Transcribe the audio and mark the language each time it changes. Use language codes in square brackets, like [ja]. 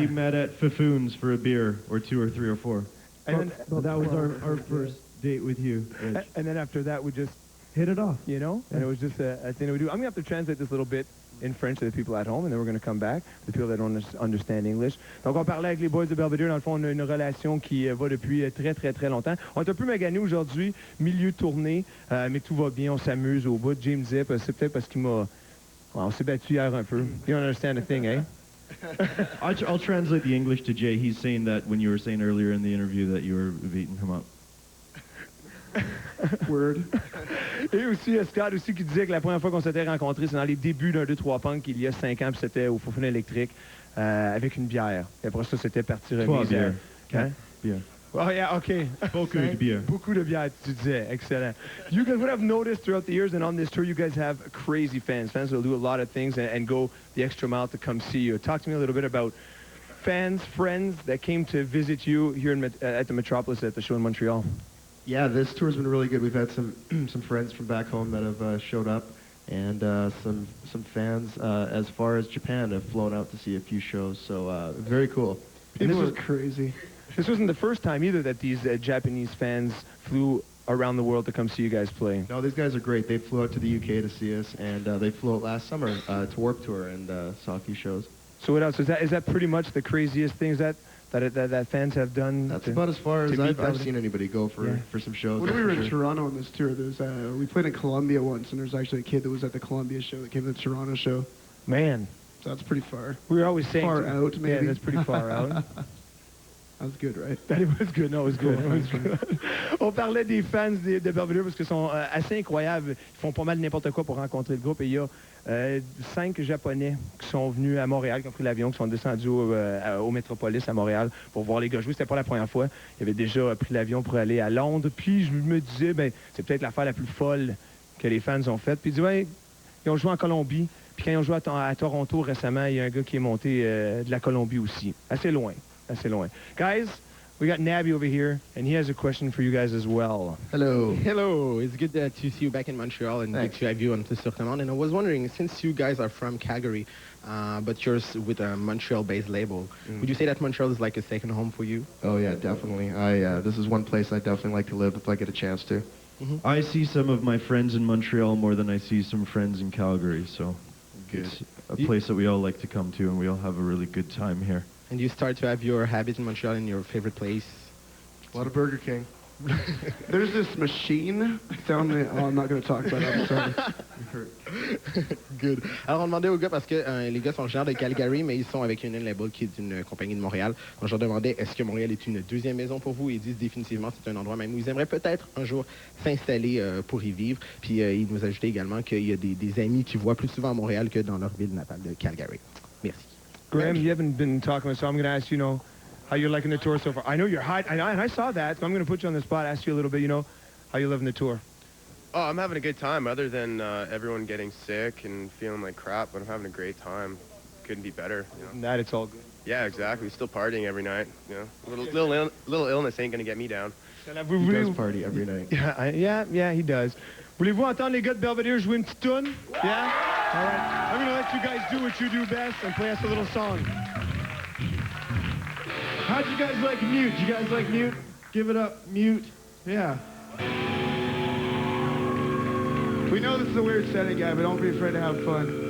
[en] we met at Fafoon's for a beer, or 2 or 3 or 4. And then, Well, that was our first date with you, Reg. And then after that, we just hit it off. You know, and it was just a thing that we do. I'm gonna have to translate this little bit in French to the people at home, and then we're gonna come back to the people that don't understand English. [fr] Donc on parlait avec les boys de Belvedere. Dans le fond, on a une relation qui va depuis très longtemps. On est un peu magané aujourd'hui, milieu tournée, mais tout va bien, on s'amuse au bout. James Zip, c'est peut-être parce qu'il m'a... on s'est battu hier un peu. [en] You don't understand a thing, eh? I'll translate the English to Jay. He's saying that when you were saying earlier in the interview that you were beating him up. Word. [fr] Et aussi, Scott aussi qui disait que la première fois qu'on s'était rencontrés, c'est dans les débuts d'un 2-3 punk il y a 5 ans, puis c'était au Faux électrique avec une bière. Et après ça, c'était parti remise. Bière. Hein? Bière. [en] Oh yeah, okay. [fr] Beaucoup de bière. Beaucoup de bière, tu disais. Excellent. [en] You guys, what I've noticed throughout the years and on this tour, you guys have crazy fans. Fans will do a lot of things and go the extra mile to come see you. Talk to me a little bit about fans, friends that came to visit you here at the Metropolis at the show in Montreal. Yeah, this tour's been really good. We've had some some friends from back home that have showed up, and some fans as far as Japan have flown out to see a few shows. So very cool. And this was crazy. This wasn't the first time either that these Japanese fans flew around the world to come see you guys play. No, these guys are great. They flew out to the UK to see us, and they flew out last summer to Warped Tour and saw a few shows. So what else? Is that pretty much the craziest things that fans have done? That's about as far as I've seen anybody go for some shows. When we were in Toronto on this tour, we played in Columbia once, and there's actually a kid that was at the Columbia show that came to the Toronto show. Man. So that's pretty far. We were always saying... Far out, maybe. Yeah, that's pretty far out. That was good, right? That was good. No, it was good. It was good. [fr] On parlait des fans de Belvedere parce qu'ils sont assez incroyables. Ils font pas mal n'importe quoi pour rencontrer le groupe. Et il y a 5 Japonais qui sont venus à Montréal, qui ont pris l'avion, qui sont descendus au Metropolis à Montréal pour voir les gars jouer. C'était pas la première fois. Ils avaient déjà pris l'avion pour aller à Londres. Puis je me disais, ben c'est peut-être l'affaire la plus folle que les fans ont faite. Puis ils disaient, ouais, ils ont joué en Colombie. Puis quand ils ont joué à Toronto récemment, il y a un gars qui est monté de la Colombie aussi. Assez loin. Assez loin. [en] Guys, we got Nabby over here, and he has a question for you guys as well. Hello. Hello. It's good to see you back in Montreal and good to have you on Sur Commande. And I was wondering, since you guys are from Calgary, but you're with a Montreal-based label, would you say that Montreal is like a second home for you? Oh, yeah, definitely. This is one place I definitely like to live if I get a chance to. I see some of my friends in Montreal more than I see some friends in Calgary, so it's a place that we all like to come to, and we all have a really good time here. And you start to have your habit in Montreal in your favorite place? A lot of Burger King. There's this machine down there. Oh, I'm not going to talk about it. I'm sorry. Good. [fr] Alors, on demandait aux gars, parce que les gars sont originaires de Calgary, mais ils sont avec Union Label, qui est une compagnie de Montréal. Donc, je leur demandais, est-ce que Montréal est une deuxième maison pour vous? Ils disent définitivement, c'est un endroit même où ils aimeraient peut-être un jour s'installer pour y vivre. Puis, ils nous ajoutaient également qu'il y a des amis qui voient plus souvent à Montréal que dans leur ville natale de Calgary. Merci. [en] Graham, you haven't been talking, so I'm going to ask you, how you're liking the tour so far. I know you're hot, and I saw that, so I'm going to put you on the spot, ask you a little bit, how you loving the tour. Oh, I'm having a good time, other than everyone getting sick and feeling like crap, but I'm having a great time. Couldn't be better. That it's all good. Yeah, exactly. Still partying every night. Little illness ain't going to get me down. He does party every night. Yeah, he does. [fr] Voulez-vous entendre les gars de Belvedere jouer une petite tune? [en] Yeah? All right. I'm going to let you guys do what you do best and play us a little song. How'd you guys like Mute? You guys like Mute? Give it up, Mute. Yeah. We know this is a weird setting, guy, but don't be afraid to have fun.